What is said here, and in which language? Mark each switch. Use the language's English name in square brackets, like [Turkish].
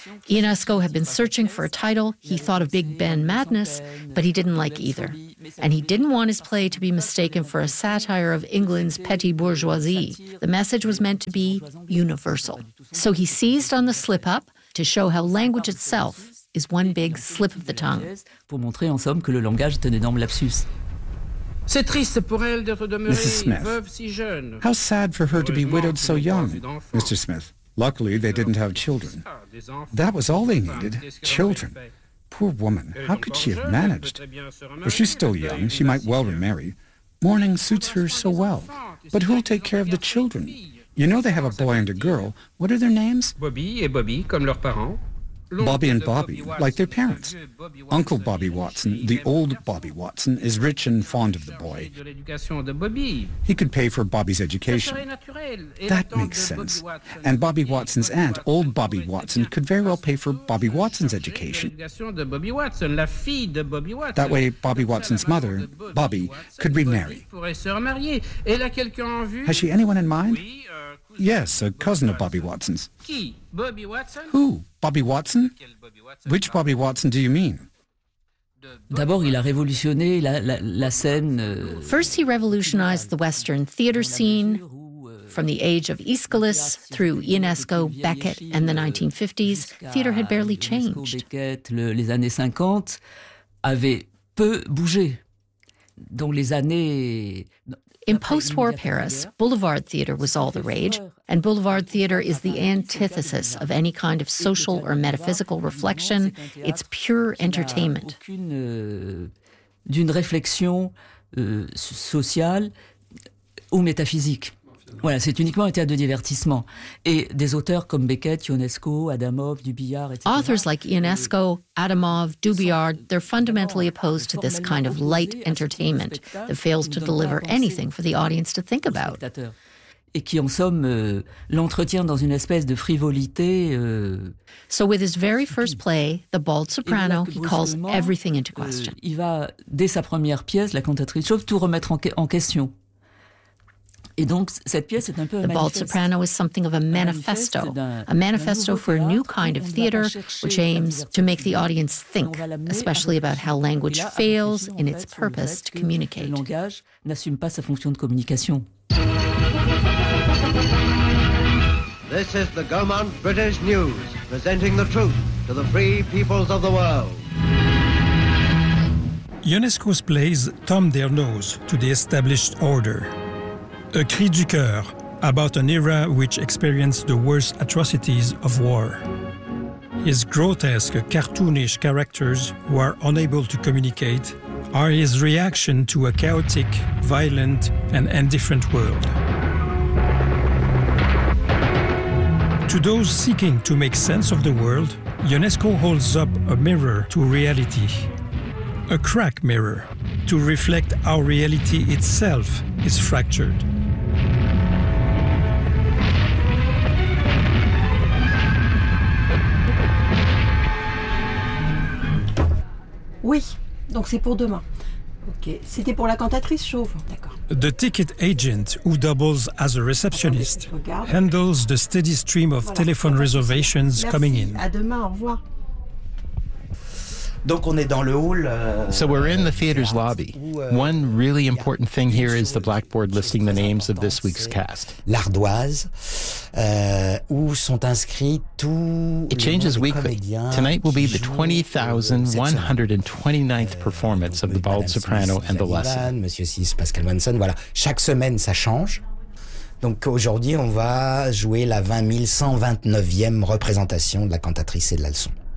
[English] Ionesco had been searching for a title. He thought of Big Ben Madness, but he didn't like either. And he didn't want his play to be mistaken for a satire of England's petty bourgeoisie. The message was meant to be universal. So he seized on the slip-up to show how language itself is one big slip of the tongue. [French] Pour montrer en somme que le langage est un énorme lapsus. C'est triste pour elle d'être demeurée veuve si jeune. [English] How sad for her to be widowed so young, Mr. Smith. Luckily, they didn't have children. That was all they needed, children. Poor woman, how could she have managed? If she's still young, she might well remarry. Mourning suits her so well. But who'll take care of the children? You know they have a boy and a girl. What are their names? [French] Bobby et Bobby, comme leurs parents. [English] Bobby and Bobby, like their parents. Uncle Bobby Watson, the old Bobby Watson, is rich and fond of the boy. He could pay for Bobby's education. That makes sense. And Bobby Watson's aunt, old Bobby Watson, could very well pay for Bobby Watson's education. That way, Bobby Watson's mother, Bobby, could remarry. Has she anyone in mind? Yes, a cousin of Bobby Watson's. Bobby Watson? Who? Bobby Watson? Which Bobby Watson do you mean? [French] D'abord, il a révolutionné la scène. [English] First, he revolutionized the Western theater scene from the age of Aeschylus through Ionesco, Beckett, and the 1950s. Theater had barely changed. [French] Les années 50 avaient peu bougé. Donc les années. [English] In post-war Paris, boulevard theater was all the rage, and boulevard theater is the antithesis of any kind of social or metaphysical reflection. It's pure entertainment. [French] D'une réflexion sociale ou métaphysique. Voilà, c'est uniquement un théâtre de divertissement. Et des auteurs comme Beckett, Ionesco, Adamov, Dubillard, etc. [English] Authors like Ionesco, Adamov, Dubillard, they're fundamentally opposed to this kind of light entertainment that fails to deliver anything for the audience to think about. [French] Et qui, en somme, l'entretient dans une espèce de frivolité. [English] So with his very first play, The Bald Soprano, he calls everything into question. [French] Il va, dès sa première pièce, La Cantatrice Chauve, tout remettre en question. Et donc, cette pièce est un peu [English] The Bald Soprano is something of a manifesto, a manifesto for a new kind of theater, which aims to make the audience think, especially about how language fails in its purpose to communicate. [French] Le langage n'assume pas sa fonction de communication. [English] This is the Gaumont British News, presenting the truth to the free peoples of the world. Ionesco's plays thumb their nose to the established order. A cri du cœur about an era which experienced the worst atrocities of war. His grotesque, cartoonish characters who are unable to communicate are his reaction to a chaotic, violent, and indifferent world. To those seeking to make sense of the world, Ionesco holds up a mirror to reality. A crack mirror to reflect how reality itself is fractured. [French] Oui, donc c'est pour demain. Ok, c'était pour la cantatrice chauve, d'accord. [English] The ticket agent, who doubles as a receptionist, handles the steady stream of telephone reservations coming in. [French] Merci, à demain, au revoir. Donc on est dans le hall. [English] So we're in the theater's lobby. One really important thing here is the blackboard listing the names of this week's cast. [French] L'ardoise où sont inscrits tous [English] It changes weekly. Tonight will be the 20,129th performance of The Bald Soprano and The Lesson. [French] Monsieur Six, Pascal Manson, voilà. Chaque semaine, ça change. Donc aujourd'hui, on va jouer la 20,129e représentation de La Cantatrice et de la Leçon.